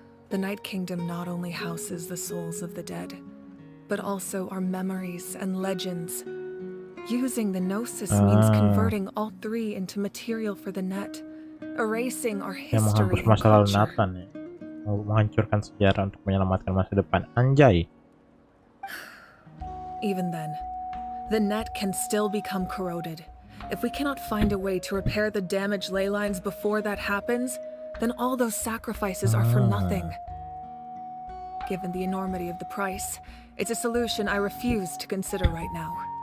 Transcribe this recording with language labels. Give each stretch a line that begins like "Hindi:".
English: The Night Kingdom not only houses the souls of the dead, but also our memories and legends. Using the Gnosis means converting all three into material for the net, erasing our history and culture.
Indonesian: Menghancurkan sejarah untuk menyelamatkan masa depan. Anjay.
English: Even then, the net can still become corroded. If we cannot find a way to repair the damaged ley lines before that happens, then all those sacrifices are for nothing. Given the enormity of the price, it's a solution I refuse to consider right now.